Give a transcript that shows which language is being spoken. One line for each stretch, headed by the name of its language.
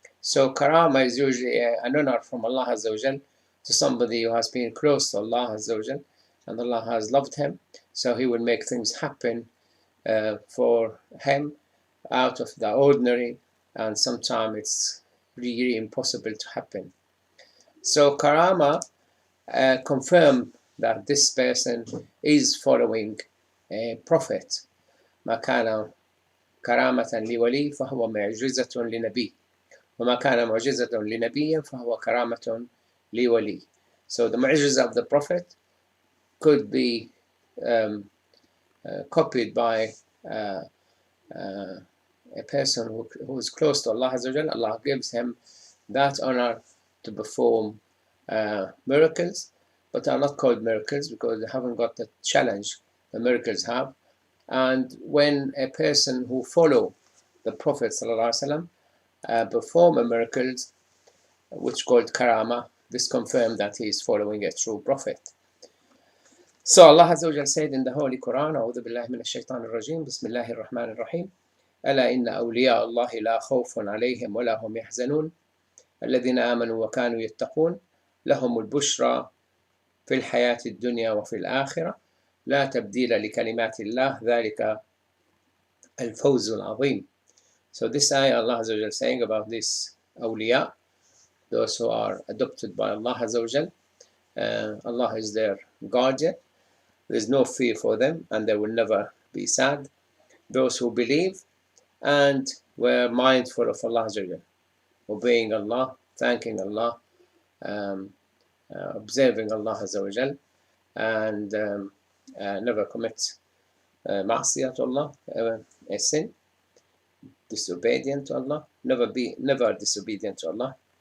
English: So Karamah is usually an honor from Allah Azza wa Jal to somebody who has been close to Allah Azza wa Jal, and Allah has loved him, so he will make things happen for him out of the ordinary, and sometimes it's really impossible to happen. So Karamah confirm that this person is following a prophet.
Arabic: ما كان كرامة لولي فهو معجزة لنبي وما كان معجزة لنبي فهو كرامة لولي.
English: So the mu'jiza of the prophet could be copied by a person who is close to Allah Azza wa Jal. Allah gives him that honor to perform miracles, but are not called miracles because they haven't got the challenge the miracles have. And when a person who follow the Prophet sallallahu alaihi wasallam perform miracles, which called Karamah, this confirmed that he is following a true prophet. So Allah Azza wa Jal said in the Holy Quran,
Arabic: أعوذ بالله من الشيطان الرجيم بسم الله الرحمن الرحيم ألا إن أولياء الله لا خوف عليهم ولا هم يحزنون الذين آمنوا وكانوا يتقون لهم البشرى في الحياة الدنيا وفي الآخرة لا تبديل لكلمات الله ذلك الفوز العظيم.
English: So this ayah, Allah Azza wa Jal saying about this awliya, those who are adopted by Allah Azza wa Jal. Allah is their guardian. There is no fear for them, and they will never be sad. Those who believe and were mindful of Allah Azza wa Jal, obeying Allah, thanking Allah, observing Allah Azza wa Jal, and never commit ma'asiyah to Allah, a sin, disobedient to Allah, never disobedient to Allah.